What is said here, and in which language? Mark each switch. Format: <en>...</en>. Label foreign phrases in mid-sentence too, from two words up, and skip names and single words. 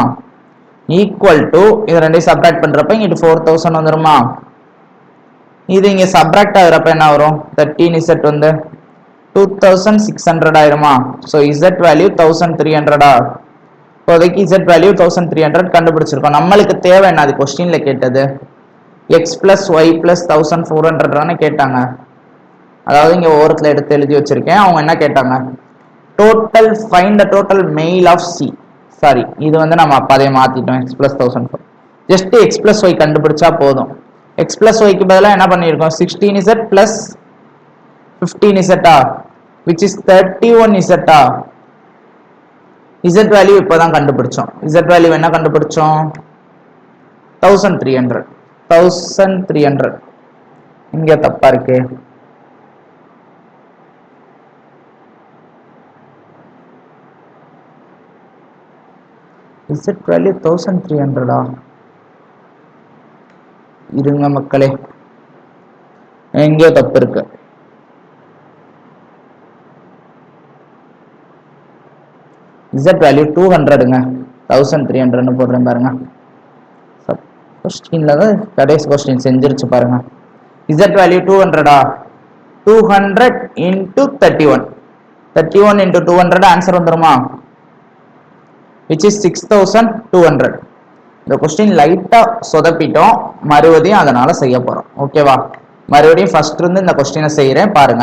<en>equal to</en> <ta>இது ரெண்டையும் சப்ட்ராக்ட் பண்றப்ப இங்க 4000 வந்துருமா? இது இங்க சப்ட்ராக்ட் ஆகுறப்ப என்ன வரும்? 13z வந்து 2600 ஆயிருமா?</ta> <en>so z value</en> <ta>1300 இப்போதைக்கு</ta> <en>z value</en> <ta>1300 கண்டுபிடிச்சிருக்கோம். நம்மளுக்கு தேவை என்ன? அது क्वेश्चनல கேட்டது</ta> <en>x plus y plus 1400</en> <ta>தானே கேட்டாங்க. அதாவது இங்க ஓரத்துல எடுத்து எழுதி வச்சிருக்கேன். அவங்க என்ன கேட்டாங்க?</ta> <en>total find the total mail of c.</en> <ta>சாரி, இது வந்து நம்ம அப்பவே மாத்திட்டோம்.</ta> <en>x plus 1400 just x plus y</en> <ta>கண்டுபிடிச்சா போதும்.</ta> <en>x plus y</en> <ta>க்கு பதிலா என்ன பண்ணிருக்கோம்?</ta> <en>16z plus 15z which is 31z z value</en> <ta>இப்பதான் கண்டுபிடிச்சோம்.</ta> <en>z value</en> <ta>என்ன கண்டுபிடிச்சோம்? 1300 இங்க தப்பா இருக்கு.</ta> <en>z value</en> <ta>1300 இருங்க மக்களே, எங்கேயோ தப்பு இருக்கு.</ta> <en>z value</en> <ta>200ங்க. 1300 போடுறேன் பாருங்க. क्वेश्चनல தான் கடைசி क्वेश्चन செஞ்சிருச்சு பாருங்க.</ta> <en>z value 200 200 into 31 31 into 200 answer</en> <ta>வந்துருமா?</ta> <en>which is 6200.</en> <ta>இந்த क्वेश्चन லைட்டா சொதப்பிட்டோம், மறுபடியும் அதனால செய்ய போறோம். ஓகேவா? மறுபடியும் ஃபர்ஸ்ட் இருந்து இந்த क्वेश्चனை செய்றேன் பாருங்க.</ta>